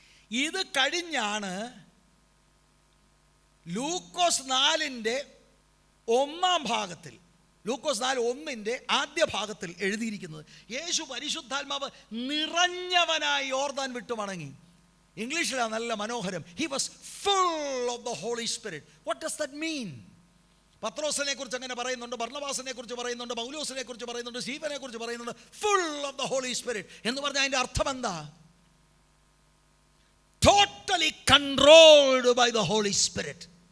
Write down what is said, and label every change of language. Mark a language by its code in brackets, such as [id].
[ml] ഇത് കഴിഞ്ഞാണ് ലൂക്കോസ് 4-ന്റെ 1-ാം ഭാഗത്തിൽ, ലൂക്കോസ് 4:1 ആദ്യ ഭാഗത്തിൽ എഴുതിയിരിക്കുന്നത്, യേശു പരിശുദ്ധാത്മാവ് നിറഞ്ഞവനായി യോർദാൻ വിട്ടു മടങ്ങി. ഇംഗ്ലീഷിലാണ് നല്ല മനോഹരം. [en] He was full of the Holy Spirit. What does that mean? [ml] പത്രോസിനെ കുറിച്ച് അങ്ങനെ പറയുന്നുണ്ട്, ബർന്നബാസിനെ കുറിച്ച് പറയുന്നുണ്ട്, പൗലോസിനെ കുറിച്ച് പറയുന്നുണ്ട്, സ്റ്റീഫനെ കുറിച്ച് പറയുന്നുണ്ട്. [en] full of the Holy Spirit [ml] എന്ന് പറഞ്ഞാൽ അതിന്റെ അർത്ഥം എന്താ? [en] Totally controlled by the Holy Spirit.